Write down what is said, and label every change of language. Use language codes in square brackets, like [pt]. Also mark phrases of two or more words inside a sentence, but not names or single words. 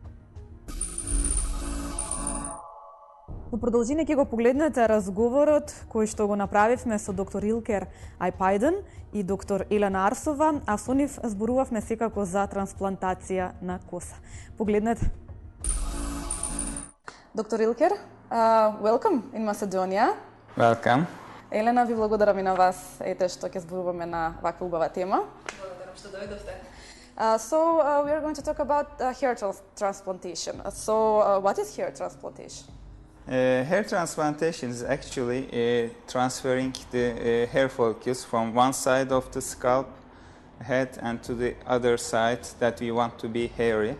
[mk] Во продолжение ќе го погледнете разговорот кој што го направивме со доктор Илкер Айпајден и доктор Елена Арсова, а со нив зборувавме секако за трансплантација на коса. Погледнете. Доктор Илкер, [en] welcome in Macedonia. Welcome. [mk] Елена, ви благодарам и на вас, ете што ќе зборуваме на ваква убава тема. Благодарам што дојдовте. [en] We are going to talk about hair transplantation. What is hair transplantation? Hair transplantation is actually transferring the hair follicles from one side of the scalp, head, and to the other side that we want to be hairy.